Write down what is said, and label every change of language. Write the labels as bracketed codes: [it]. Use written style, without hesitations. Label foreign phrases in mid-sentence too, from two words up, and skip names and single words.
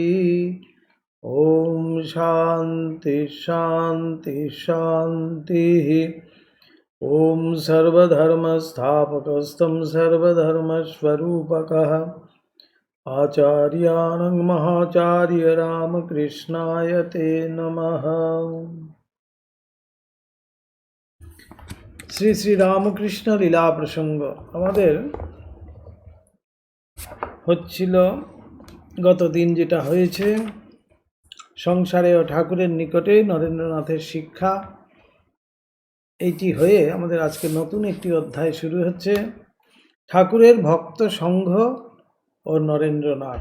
[sa] ॐ शान्ति शान्ति शान्तिः। ॐ सर्वधर्मस्थापकस्तं सर्वधर्मस्वरूपकः आचार्यानं महाचार्य रामकृष्णाय ते नमः। [bn] শ্রী শ্রী রামকৃষ্ণ লীলা প্রসঙ্গ আমাদের হচ্ছিল গতদিন যেটা হয়েছে সংসারে ও ঠাকুরের নিকটে নরেন্দ্রনাথের শিক্ষা, এইটি হয়ে আমাদের আজকে নতুন একটি অধ্যায় শুরু হচ্ছে, ঠাকুরের ভক্ত সংঘ ও নরেন্দ্রনাথ।